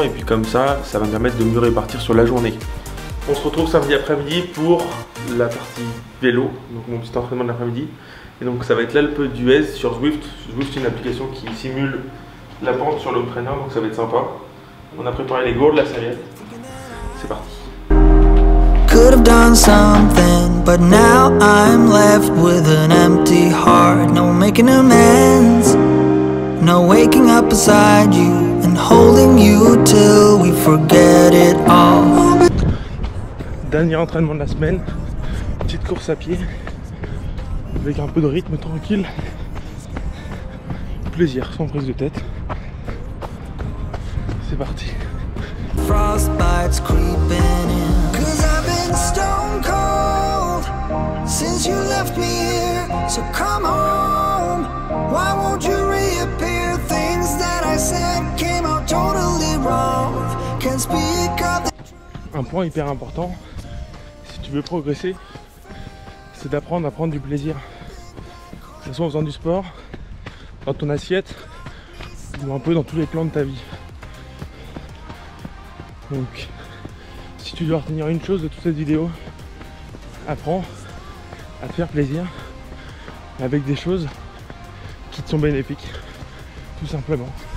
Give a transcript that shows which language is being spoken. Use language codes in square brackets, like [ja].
[fr] Et puis comme ça va me permettre de mieux répartir sur la journée. On se retrouve samedi après-midi pour la partie vélo, donc mon petit entraînement de l'après-midi. Et donc ça va être l'Alpe d'Huez sur Zwift. Zwift, c'est une application qui simule la pente sur le trainer, donc ça va être sympa. On a préparé les gourdes, la serviette. C'est parti. [en] Could have done something, but now I'm left with an empty heart. No making amends, no waking up beside you and holding you till we forget it all. [fr] Dernier entraînement de la semaine, petite course à pied, avec un peu de rythme tranquille, plaisir, sans prise de tête. C'est parti. [en] Frostbite's creeping in, 'cause I've been stone cold since you left me here, so come home. Why won't you reappear? Things that I said came out totally wrong. Can't speak of the... [fr] Un point hyper important, si tu veux progresser, c'est d'apprendre à prendre du plaisir. Que ce soit en faisant du sport, dans ton assiette, ou un peu dans tous les plans de ta vie. Donc, si tu dois retenir une chose de toute cette vidéo, apprends à te faire plaisir avec des choses qui te sont bénéfiques, tout simplement.